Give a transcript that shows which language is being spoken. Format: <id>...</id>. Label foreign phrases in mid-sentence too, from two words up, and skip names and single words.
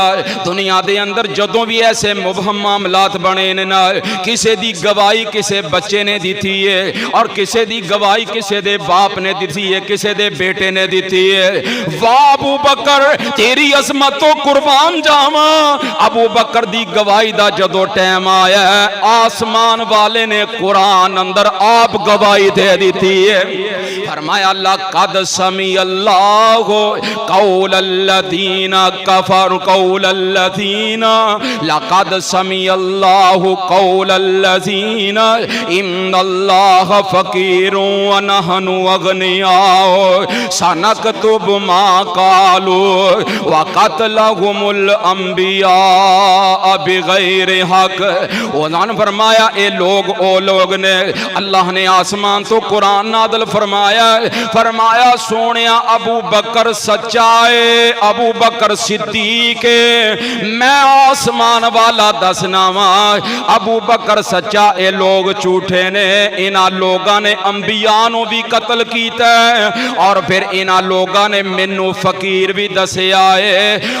<pa>دنیا دے اندر جدوں بھی ایسے مبہم معاملات بنے نے نا کسے دی گواہی کسے بچے نے دتی ہے اور کسے دی گواہی کسے دے پیو نے دتی ہے، کسے دے بیٹے نے دتی ہے. واہ ابو بکر تیری عظمت توں قربان جاواں. ابو بکر دی گواہی دا جدوں ٹائم آیا اسمان والے نے قرآن اندر آپ گواہی دے دتی ہے. فرمایا</pa> <ar>لقد سمع الله قول الذين كفروا قول الذين لقد سمع الله قول الذين إن الله فقير ونحن أغنياء سنكتب ما قالوا وقتلهم الأنبياء بغير حق.</ar> <pa>انہاں نے فرمایا اے لوک او لوک نے اللہ نے اسمان توں قرآن نازل فرمایا. فرمایا سوہنیا ابو بکر سچا ہے, ابو بکر صدیق ہے، میں اسمان والا دسنا واں ابو بکر سچا. ایہہ لوک جھوٹے نے، انہاں لوکاں نے انبیاء نوں بھی قتل کیتا اور فیر انہاں لوکاں نے مینوں فقیر بھی دسیا ہے.</pa>